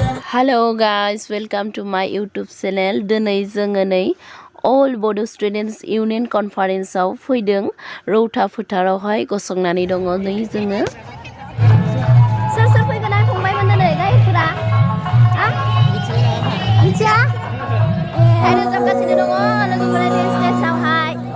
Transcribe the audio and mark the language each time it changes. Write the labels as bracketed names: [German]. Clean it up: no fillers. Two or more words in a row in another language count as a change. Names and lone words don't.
[English] Hello guys, welcome to my YouTube channel. [Bodo] दिनै जोङो नै All Bodo Students Union Conference आव फैदों। रौता फोथारावहाय गसंनानै दङ नै जोङो। सोर सोर फैगोन आं फंबायमोन दिनै गायकफोरा? मिथिया? रोजाबगासिनो दङ लोगोफोरा स्टेजआवहाय।